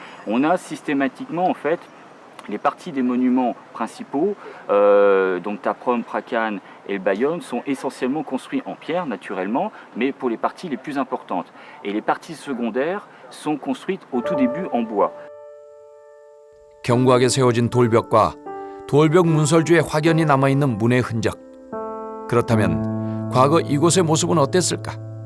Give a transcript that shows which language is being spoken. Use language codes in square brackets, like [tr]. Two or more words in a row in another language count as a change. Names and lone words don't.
[fr] On a systématiquement en fait les parties des monuments principaux, donc Taprom, Prakan et le Bayonne, sont essentiellement construits en pierre naturellement, mais pour les parties les plus importantes. Et les parties secondaires sont construites au tout début en bois. [ko] 견고하게 세워진 돌벽과 돌벽 문설주에 확연히 남아있는 문의 흔적. 그렇다면 과거 이곳의 모습은 어땠을까?